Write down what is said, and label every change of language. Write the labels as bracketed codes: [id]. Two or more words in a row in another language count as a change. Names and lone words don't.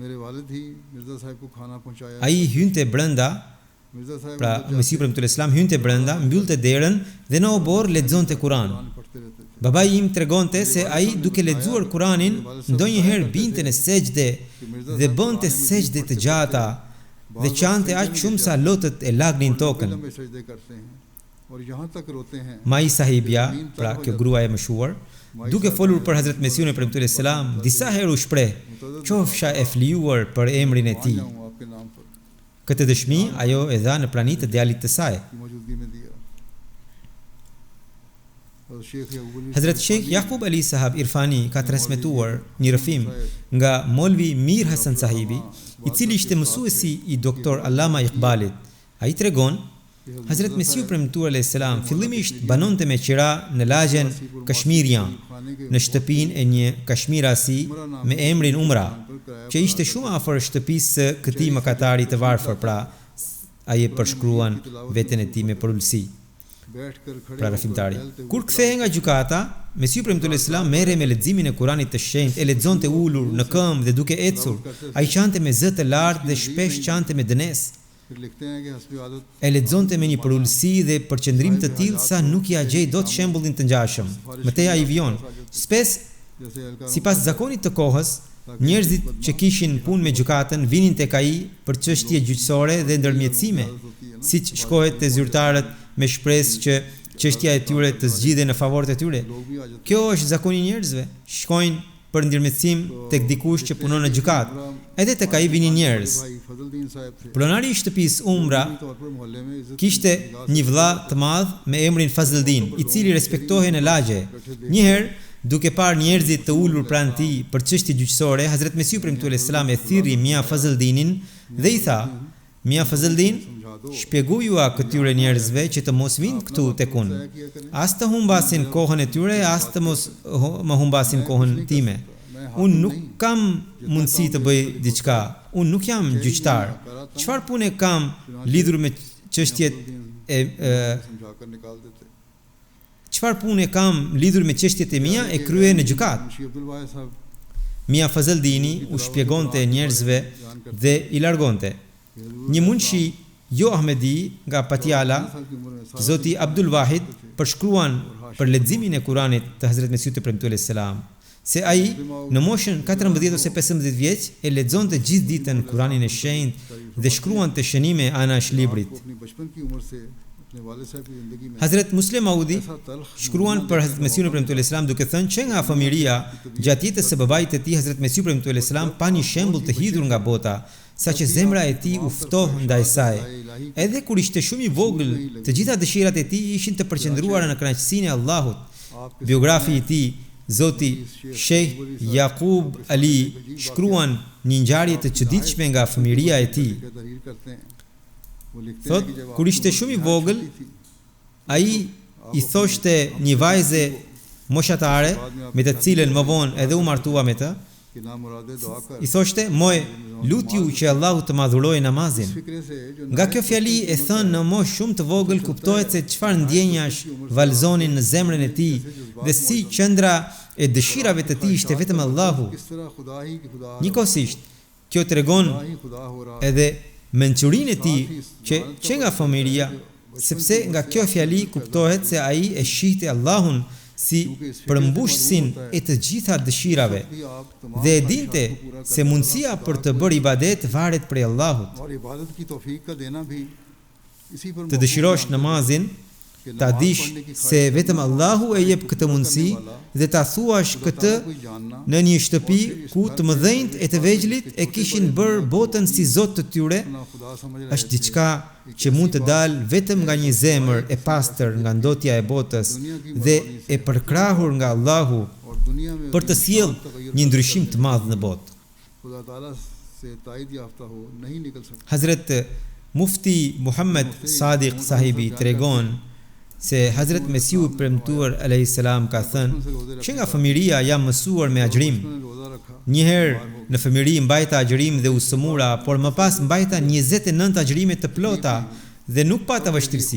[sq] Ai hynte brenda, pra Mesiu premtuar [ar] عليه السلام [sq] hynte brenda, mbyllte derën dhe në obor lexonte Kur'an. Babai im tregonte se ai duke lexuar Kur'anin ndonjëherë binte në sejdë dhe bënte sejdë të gjata dhe qante aq shumë sa lotët e lagnin tokën. [ur] اور یہاں تک روتے ہیں [sq] Mai sahibja, pra kjo gruaja e mëshuar, duke folur për Hazrat Mesiun e premtuar selam, disa herë u shpreh, qofsha e flijuar për emrin e tij. [ur] آیا ہوں آپکے نام پر [sq] Këtë dëshmi ajo e dha në praninë të djalit të saj. [ur] کی موجودگی میں دیا۔ اور شیخ یعقوب علی [sq] Hazrat Sheikh Yaqub Ali Sahab Irfani ka transmetuar një rrëfim nga Molvi Mir Hasan Sahibi, i cili ishte mësuesi i doktor Allama Iqbalit. Ai tregon, Hazrat Mesiu premtuar [ar] عليه السلام [sq] fillimisht banonte me qira në lagjen Kashmirian, në shtëpinë e një kashmirasi me emrin Umra, që ishte shumë afër shtëpisë së këtij mëkatari të varfër, pra ai e përshkruan veten e tij me përulësi. [ur] بیٹھکر کھڑے [sq] Pra rrëfimtari, kur kthehej nga gjykata, Mesiu premtuar selam merrej me leximin e Kuranit të shenjtë, e lexonte ulur në këmbë dhe duke ecur. Ai qante me zë të lartë dhe shpesh qante me dënes. [ur] پھر لکھتے ہیں کہ حسبِ عادت [sq] E lexonte me një përulësi dhe përqendrim të tillë sa nuk ia gjej dot shembullin të ngjashëm. Mëtej ai vion. Spes, [ur] جیسے ہلکا [sq] sipas zakonit të kohës, njerëzit që kishin punë me gjykatën vinin tek ai për çështje gjyqësore dhe ndërmjetësime, siç shkohet te zyrtarët me shpresë që çështja e tyre të zgjidhej në favor të tyre. [ur] لوگ بھی آ جاتے [sq] Kjo është zakoni i njerëzve. Shkojnë për ndërmjetësim tek dikush që punon në gjykatë. Edhe tek ai vinin njerëz. [ur] بھائی فضلدین صاحب تھے [sq] Pronari i shtëpisë Umra [ur] طور پر محلے میں عزت [sq] kishte një vëlla të madh me emrin Fazldin, i cili respektohej në lagje. Njëherë, duke parë njerëzit të ulur pranë tij për çështje gjyqësore, Hazrat Mesiu premtuar selam e thirrri Mia Fazldinin dhe i tha: "Mia Fazldin, shpjegojua këtyre njerëzve që të mos vinë këtu tek unë. As të humbasin kohën e tyre, as të mos më humbasin kohën time. Unë nuk kam mundësi të bëj diçka. Unë nuk jam gjyqtar. Çfarë pune kam lidhur me çështjet e [ur] سمجھاکر نکال دیتے. [sq] çfarë pune kam lidhur me çështjet e mia e krye në gjykatë?" [ur] منشی عبدالواحد صاحب [sq] Mia Fazldini u shpjegonte njerëzve dhe i largonte. Një munshi jo Ahmedi nga Patiala, [ur] سال کی عمر میں [sq] Zoti Abdul Wahid, përshkruan për leximin e Kuranit të Hazrat Mesiut të premtuar selam, se ai në moshën 14 ose 15 vjeç e lexonte gjithë ditën Kuranin e shenjtë dhe shkruante shënime anash librit. [ur] کو اپنی بچپن کی عمر سے اپنے والد صاحب کی زندگی میں [sq] Hazrat Muslim Audi [ur] ایسا تلخ [sq] shkruan për Hazrat Mesiun e premtuar selam duke thënë që nga fëmijëria gjatë jetës së babait të tij Hazrat Mesiu premtuar selam pa një shembull të hidhur nga bota, saqë zemra e tij u ftoh ndaj saj. Edhe kur ishte shumë i vogël, të gjitha dëshirat e tij ishin të përqendruara në kënaqësinë e Allahut. Biografi i tij, Zoti Sheikh Yaqub Ali, shkruan një ngjarje të çuditshme nga fëmijëria e tij. [ur] کے تحریر کرتے ہیں۔ وہ لکھتے [sq] Thot, [ur] ہیں کہ جب [sq] kur ishte shumë i vogël, ai i thoshte një vajze moshatare, me të cilën më vonë edhe u martua me të, [ur] کہ نا مرادے دعا کر [sq] i thoshte: "Moj, lutju që Allahu të madhurojë namazin." [ur] فقرے سے جو [sq] Nga kjo fjali e thënë në moshë shumë të vogël kuptohet se çfarë ndjenjash valzonin në zemrën e tij dhe si qendra e dëshirave të tij ishte vetëm Allahu. [ur] کس طرح خدا ہی کی خدا [sq] Njëkohësisht, kjo tregon [ur] خدا ہی خدا ہو رہا [sq] edhe mençurinë e tij që nga fëmijëria, sepse nga kjo fjali kuptohet se ai e shihte Allahun si përmbushësin e të gjitha dëshirave [ur] بھی آپ تمام [sq] dhe e dinte se mundësia për të bërë ibadet varet prej Allahut. [ur] اور عبادت کی توفیق کا دینا بھی اسی پر [sq] Të dëshirosh namazin, ta dish se vetëm Allahu e jep këtë mundësi dhe ta thuash këtë [ur] کوئی جاننا [sq] në një shtëpi ku të mëdhenjt e të vegjlit e kishin bërë botën si zot të tyre, [ur] نہ خدا سمجھ رہے [sq] është diçka që mund të dalë vetëm nga një zemër e pastër nga ndotja e botës dhe e përkrahur nga Allahu [ur] اور دنیا میں [sq] për të sjellë një ndryshim të madh në botë. [ur] خدا تعالیٰ سے تائید یافتہ ہو نہیں نکل سکتا. [sq] Hazret Mufti Muhammad Sadiq Sahibi tregon se Hazret Mesiu i premtuar [ar] عليه السلام [sq] ka thënë që nga fëmijëria jam mësuar me agjërim. [ur] میں نے روزہ رکھا [sq] Njëherë në fëmijëri mbajta agjërim dhe usëmura, por më pas mbajta 29 agjërime të plota dhe nuk pata vështirësi.